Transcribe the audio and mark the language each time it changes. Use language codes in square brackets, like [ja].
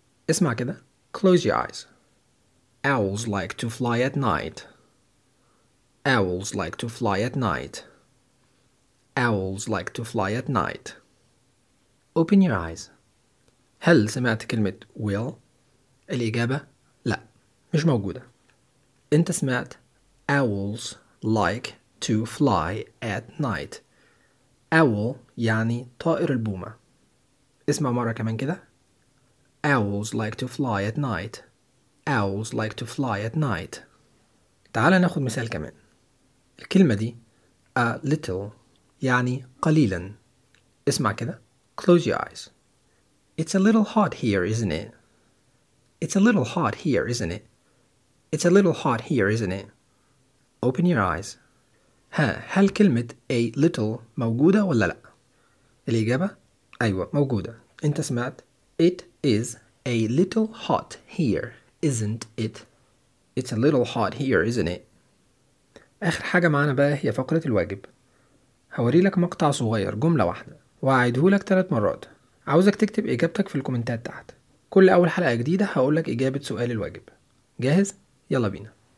[ar] اسمع كده. [en] Close your eyes. Owls like to fly at night. Owls like to fly at night. Owls like to fly at night. Open your eyes. [ar] هل سمعت كلمة will؟ الإجابة لا. مش موجودة. انت سمعت [en] owls like to fly at night. [ar] owl يعني طائر البومة. اسمع مرة كمان كده. [en] owls like to fly at night. owls like to fly at night. [ar] تعال ناخد مثال كمان. الكلمة دي [en] a little [ar] يعني قليلا. اسمع كده. [en] close your eyes. it's a little hot here isn't it. it's a little hot here isn't it. it's a little hot here isn't it. open your eyes. [ar] ها هل كلمة [en] a little [ar] موجودة ولا لا؟ الإجابة أيوة موجودة. أنت سمعت [en] it is a little hot here isn't it. it's a little hot here isn't it. [ar] آخر حاجة معانا بقى هي فقرة الواجب. هوري لك مقطع صغير جملة واحدة وأعيده لك ثلاث مرات. عاوزك تكتب إجابتك في الكومنتات تحت. كل أول حلقة جديدة هقول لك إجابة سؤال الواجب. جاهز؟ يلا بينا.